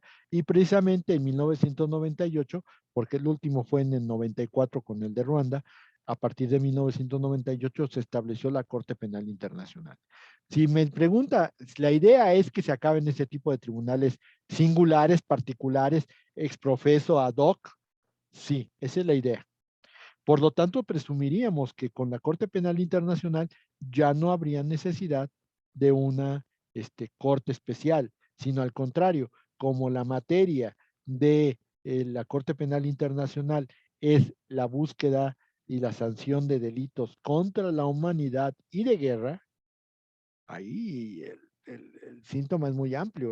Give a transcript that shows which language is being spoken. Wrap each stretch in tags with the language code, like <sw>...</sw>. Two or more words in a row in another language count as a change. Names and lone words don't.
<es>Y precisamente en 1998, porque el último fue en el 94 con el de Ruanda, a partir de 1998 se estableció la Corte Penal Internacional. Si me pregunta, la idea es que se acaben ese tipo de tribunales singulares, particulares,</es> <la>exprofeso, ad hoc.</la> <es>Sí, esa es la idea. Por lo tanto, presumiríamos que con la Corte Penal Internacional ya no habría necesidad de una corte especial, sino al contrario, como la materia de la Corte Penal Internacional es la búsqueda y la sanción de delitos contra la humanidad y de guerra, ahí el síntoma es muy amplio.</es>